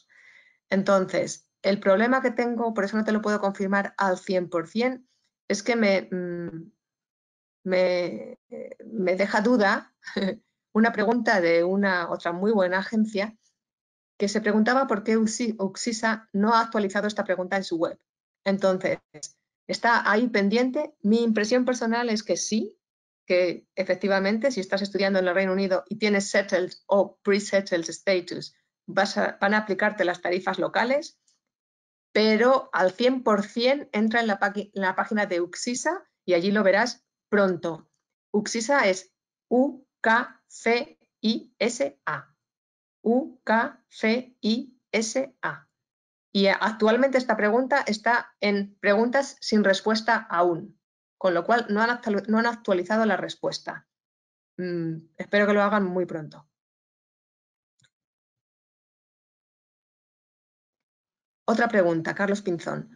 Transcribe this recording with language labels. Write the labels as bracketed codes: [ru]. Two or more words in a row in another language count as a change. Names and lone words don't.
[es] Entonces, el problema que tengo, por eso no te lo puedo confirmar al 100%, es que me deja duda una pregunta de una otra muy buena agencia que se preguntaba por qué Uxisa no ha actualizado esta pregunta en su web. Entonces, está ahí pendiente. Mi impresión personal es que sí, que efectivamente si estás estudiando en el Reino Unido y tienes settled o [en] pre-settled status, [es] van a aplicarte las tarifas locales, pero al 100% entra en la página de Uxisa y allí lo verás pronto. Uxisa es U-K-C-I-S-A. U-K-C-I-S-A. Y actualmente esta pregunta está en preguntas sin respuesta aún, con lo cual no han actualizado la respuesta. Espero que lo hagan muy pronto. Otra pregunta, Carlos Pinzón.